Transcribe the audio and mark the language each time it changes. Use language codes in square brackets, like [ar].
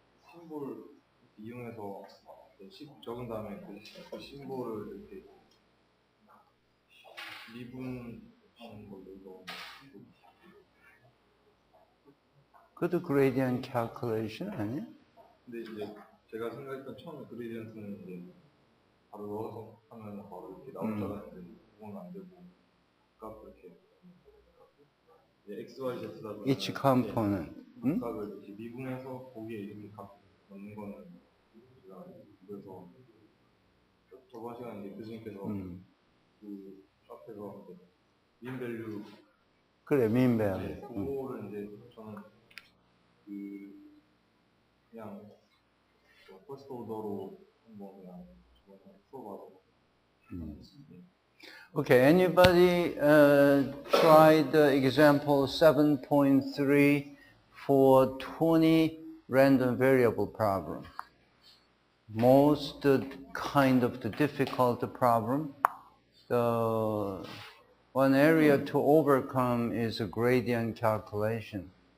[ko] 심볼 이용해서 적은 다음에 그 심볼을 이렇게 미분하는 걸로 이거. 그것도 gradient calculation 아니야? 근데 이제 제가 생각했던 처음에 그레디언트는 이제 바로 넣어서 하면 바로 이렇게 나올 줄 알았는데 그건 안 되고 값을 이렇게 X, Y, Z라고 [en] Each component. [ko] 값을 이렇게 미분해서 거기에 이렇게 값 넣는 거는 제가 그래서 저번 시간에 이제 교수님께서 그 앞에서 민 밸류 그래, [en] mean value. [ko] 그거를 이제 저는 그냥 퍼스트 오더로 한번 그냥 써봐서. [en] Okay, anybody tried example 7.3 for 20 random variable problem. Most kind of the difficult problem, the one area to overcome is a gradient calculation.